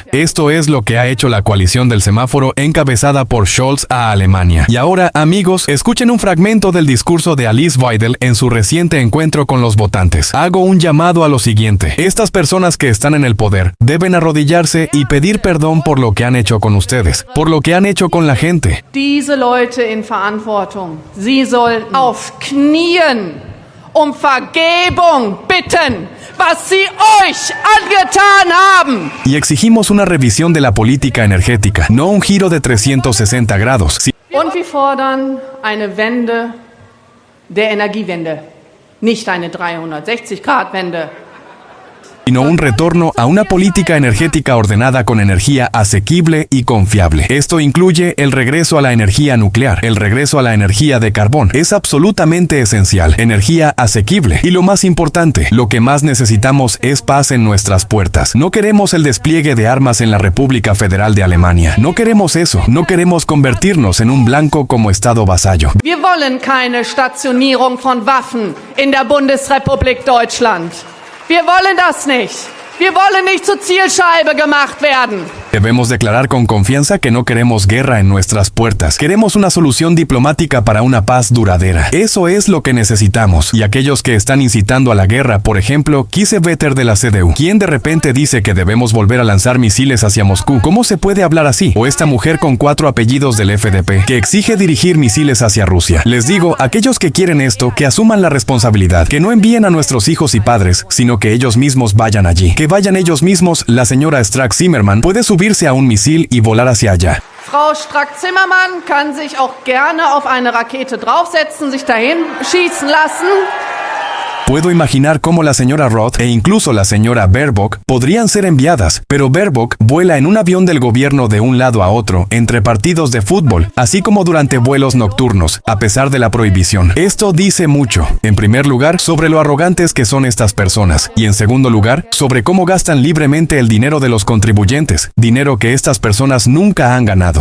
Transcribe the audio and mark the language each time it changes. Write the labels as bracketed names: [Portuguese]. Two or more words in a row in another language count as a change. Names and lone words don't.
[Spanish] Esto es lo que ha hecho la coalición del semáforo encabezada por Scholz a Alemania. Y ahora, amigos, escuchen un fragmento del discurso de Alice Weidel en su reciente encuentro con los votantes. Hago un llamado a lo siguiente. Estas personas que están en el poder deben arrodillarse y pedir perdón por lo que han hecho con ustedes, por lo que han hecho con la gente. [German] Diese Leute in Verantwortung, sie sollten auf Knien um Vergebung bitten, was sie euch angetan haben. [Spanish] Y exigimos una revisión de la política energética, no un giro de 360 grados. [German] Und wir fordern eine Wende der Energiewende, nicht eine 360-Grad-Wende. [Spanish] Sino un retorno a una política energética ordenada con energía asequible y confiable. Esto incluye el regreso a la energía nuclear, el regreso a la energía de carbón. Es absolutamente esencial. Energía asequible. Y lo más importante, lo que más necesitamos es paz en nuestras puertas. No queremos el despliegue de armas en la República Federal de Alemania. No queremos eso. No queremos convertirnos en un blanco como Estado vasallo. [German] Wir wollen keine Stationierung von Waffen in der Bundesrepublik Deutschland. Wir wollen das nicht. Wir wollen nicht zur Zielscheibe gemacht werden. [Spanish] Debemos declarar con confianza que no queremos guerra en nuestras puertas. Queremos una solución diplomática para una paz duradera. Eso es lo que necesitamos. Y aquellos que están incitando a la guerra, por ejemplo, Kiesewetter de la CDU, quien de repente dice que debemos volver a lanzar misiles hacia Moscú. ¿Cómo se puede hablar así? O esta mujer con 4 apellidos del FDP, que exige dirigir misiles hacia Rusia. Les digo, aquellos que quieren esto, que asuman la responsabilidad, que no envíen a nuestros hijos y padres, sino que ellos mismos vayan allí. Que vayan ellos mismos. La señora Strack-Zimmermann puede subirse a un misil y volar hacia allá. [German] Frau Strack-Zimmermann kann sich auch gerne auf eine Rakete draufsetzen, sich dahin schießen lassen. [Spanish] Puedo imaginar cómo la señora Roth e incluso la señora Baerbock podrían ser enviadas, pero Baerbock vuela en un avión del gobierno de un lado a otro, entre partidos de fútbol, así como durante vuelos nocturnos, a pesar de la prohibición. Esto dice mucho, en primer lugar, sobre lo arrogantes que son estas personas, y en segundo lugar, sobre cómo gastan libremente el dinero de los contribuyentes, dinero que estas personas nunca han ganado.